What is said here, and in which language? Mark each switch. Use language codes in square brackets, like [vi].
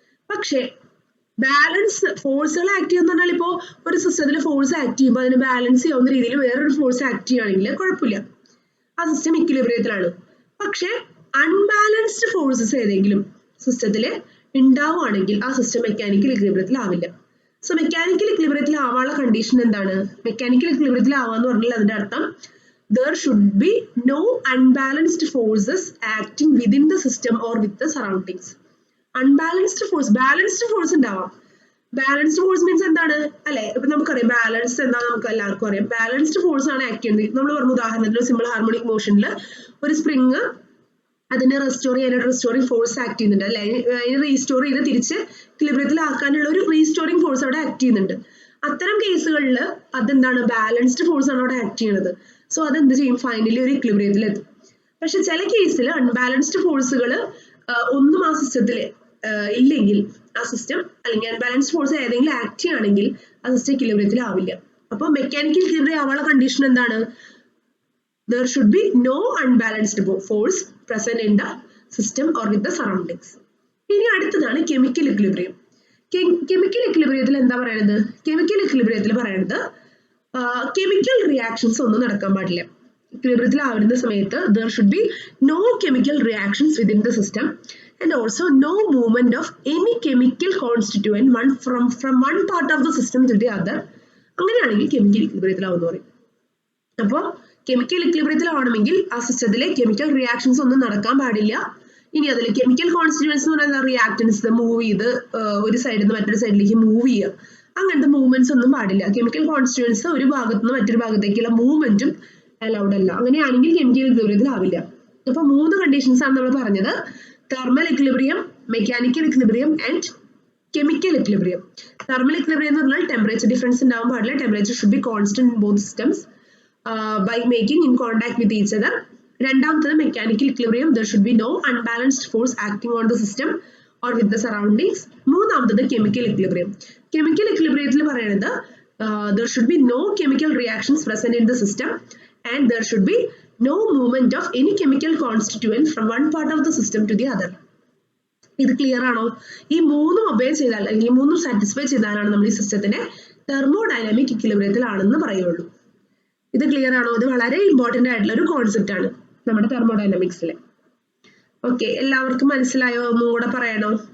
[ml] പക്ഷെ ബാലൻസ് ഫോഴ്സുകൾ ആക്ട് ചെയ്യുന്ന പറഞ്ഞാൽ ഇപ്പോ ഒരു സിസ്റ്റത്തിൽ ഫോഴ്സ് ആക്ട് ചെയ്യുമ്പോൾ അതിന് ബാലൻസ് ചെയ്യാവുന്ന രീതിയിൽ വേറൊരു ഫോഴ്സ് ആക്ട് ചെയ്യുകയാണെങ്കിൽ കുഴപ്പമില്ല, ആ സിസ്റ്റം ഇക്വിലിബ്രിയത്തിലാണ്. പക്ഷെ അൺബാലൻസ്ഡ് ഫോഴ്സസ് ഏതെങ്കിലും സിസ്റ്റത്തിൽ ഉണ്ടാവുകയാണെങ്കിൽ ആ സിസ്റ്റം മെക്കാനിക്കൽ ഇക്വിലിബ്രിയത്തിൽ ആവില്ല. സോ മെക്കാനിക്കൽ ഇക്വിലിബ്രിയത്തിൽ ആവാനുള്ള കണ്ടീഷൻ എന്താണ്? മെക്കാനിക്കൽ ഇക്വിലിബ്രിയത്തിൽ ആവാന്ന് പറഞ്ഞാൽ അതിന്റെ അർത്ഥം [en] there should be no unbalanced forces acting within the system or with the surroundings. [ml] Unbalanced force, balanced force ഉണ്ടാവാം. ബാലൻസ്ഡ് ഫോഴ്സ് മീൻസ് എന്താണ് അല്ലെ? ഇപ്പൊ നമുക്കറിയാം ബാലൻസ് എന്താ, നമുക്ക് എല്ലാവർക്കും അറിയാം. ബാലൻസ്ഡ് ഫോഴ്സ് ആണ് ആക്ട് ചെയ്യുന്നത്. നമ്മൾ പറഞ്ഞു ഉദാഹരണത്തിന് സിമ്പിൾ ഹാർമോണിക് മോഷനിൽ ഒരു സ്പ്രിങ് അതിനെ റെസ്റ്റോറിംഗ് ഫോഴ്സ് ആക്ട് ചെയ്യുന്നുണ്ട് അല്ലെ, അതിനെ റീസ്റ്റോർ ചെയ്ത് തിരിച്ച് ഇക്വിലിബ്രിയത്തിലാക്കാനുള്ള ഒരു റീസ്റ്റോറിംഗ് ഫോഴ്സ് അവിടെ ആക്ട് ചെയ്യുന്നുണ്ട്. അത്തരം കേസുകളിൽ അതെന്താണ്? ബാലൻസ്ഡ് ഫോഴ്സ് ആണ് അവിടെ ആക്ട് ചെയ്യുന്നത്. സോ അതെന്ത് ചെയ്യും? ഫൈനലി ഒരു ഇക്വിലിബ്രിയത്തിൽ എത്തും. പക്ഷെ ചില കേസിൽ അൺബാലൻസ്ഡ് ഫോഴ്സുകൾ ഒന്നും ആ സിസ്റ്റത്തിൽ ഇല്ലെങ്കിൽ ആ സിസ്റ്റം, അല്ലെങ്കിൽ അൺബാലൻസ്ഡ് ഫോഴ്സ് ഏതെങ്കിലും ആക്ട് ചെയ്യുകയാണെങ്കിൽ ആ സിസ്റ്റം ഇക്വിലിബ്രിയത്തിൽ ആവില്ല. അപ്പൊ മെക്കാനിക്കൽ ഇക്വിലിബ്രിയം ആവാനുള്ള കണ്ടീഷൻ എന്താണ്? [en] there should be no unbalanced force present in the system or with the surroundings. [ml] ഇനി അടുത്തതാണ് കെമിക്കൽ ഇക്വിലിബ്രിയം. കെമിക്കൽ ഇക്വിലിബ്രിയത്തിൽ എന്താ പറയുന്നത്? കെമിക്കൽ ഇക്വിലിബ്രിയത്തിൽ പറയുന്നത് കെമിക്കൽ റിയാക്ഷൻസ് ഒന്നും നടക്കാൻ പാടില്ല. ഇക്വിലിബ്രിയത്തിൽ ആവുന്ന സമയത്ത് [en] there should be no chemical reactions within the system. and also no movement of any chemical constituent from one part of the system to the other. [ml] അങ്ങനെയാണെങ്കിൽ chemical ഇക്വിലിബ്രിയത്തിലാവുമെന്ന് പറയും. അപ്പോൾ കെമിക്കൽ ഇക്വിലിബ്രിയത്തിലാവണമെങ്കിൽ ആ സിസ്റ്റത്തിലെ കെമിക്കൽ റിയാക്ഷൻസ് ഒന്നും നടക്കാൻ പാടില്ല. ഇനി അതിൽ കെമിക്കൽ കോൺസ്റ്റിറ്റ്യൂവൻസ് എന്ന് പറയുന്നത് റിയാക്ടൻസ് മൂവ് ചെയ്ത് ഒരു സൈഡിൽ നിന്ന് മറ്റൊരു സൈഡിലേക്ക് മൂവ് ചെയ്യുക, അങ്ങനത്തെ മൂവ്മെന്റ്സ് ഒന്നും പാടില്ല. കെമിക്കൽ കോൺസ്റ്റിറ്റ്യൂവൻസ് ഒരു ഭാഗത്ത് നിന്ന് മറ്റൊരു ഭാഗത്തേക്കുള്ള മൂവ്മെന്റും അലൗഡ് അല്ല. അങ്ങനെയാണെങ്കിൽ കെമിക്കൽ ഇക്വിലിബ്രിയത്തിലാവില്ല. അപ്പൊ 3 കണ്ടീഷൻസ് ആണ് നമ്മൾ പറഞ്ഞത്: thermal equilibrium, mechanical equilibrium and chemical equilibrium. Thermal equilibrium എന്ന് പറഞ്ഞാൽ ടെമ്പറേച്ചർ ഡിഫറൻസ് ഉണ്ടാവാൻ പാടില്ല. [en] Temperature should be constant in both systems by making in contact with each other. [ml] രണ്ടാമത്തത് mechanical equilibrium, [en] there should be no unbalanced force acting on the system or with the surroundings. [ml] മൂന്നാമത്തത് chemical equilibrium. Chemical ഇക്വിലിബ്രിയത്തിൽ പറയുന്നത് [en] there should be no chemical reactions present in the system and there should be no movement of any chemical constituent from one part of the system to the other. [ml] ഇത് clear ആണോ? ഈ 3 obey ചെയ്താൽ അല്ലെങ്കിൽ 3 satisfy ചെയ്താലാണ് നമ്മൾ ഈ സിസ്റ്റത്തിനെ thermodynamic ഇക്വിലിബ്രിയത്തിലാണെന്ന് പറയുള്ളൂ. ഇത് ക്ലിയർ ആണോ? ഇത് വളരെ ഇമ്പോർട്ടന്റ് ആയിട്ടുള്ള ഒരു കോൺസെപ്റ്റ് ആണ് നമ്മുടെ തെർമോഡൈനാമിക്സിലെ. ഓക്കെ, എല്ലാവർക്കും മനസ്സിലായോ? ഒന്നും കൂടെ പറയണോ?